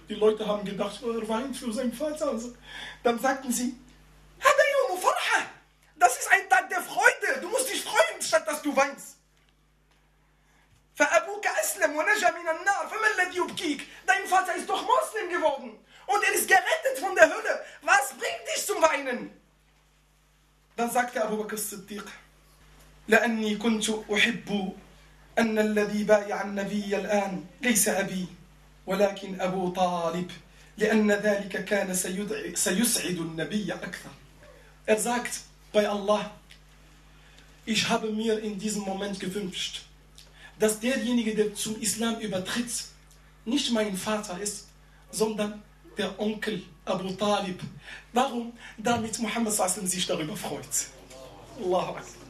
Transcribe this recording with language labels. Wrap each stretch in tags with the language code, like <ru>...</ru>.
<de>Die Leute haben gedacht, er weint für seinen Vater. Also, dann sagten sie,</de> <ar>Hada yawmu farha,</ar> <de>das ist ein Tag der Freude. Du musst dich freuen, statt dass du weinst.</de> <ar>فأبوك أسلم ونجا من النار فما الذي يبكيك؟</ar> <de>Dein Vater ist doch Muslim geworden und er ist gerettet von der Hölle. Was bringt dich zum Weinen? Dann sagte Abu Bakr al-Siddiq:</de> <ar>لأني كنت أحب أن الذي بايع النبي الآن ليس أبي ولكن أبو طالب لأن ذلك كان سيسعد النبي أكثر.</ar> <de>Er sagt bei Allah: Ich habe mir in diesem Moment gewünscht, dass derjenige, der zum Islam übertritt, nicht mein Vater ist, sondern der Onkel Abu Talib. Warum? Damit Muhammad sallallahu alaihi wasallam sich darüber freut. Allahu Akbar.</de>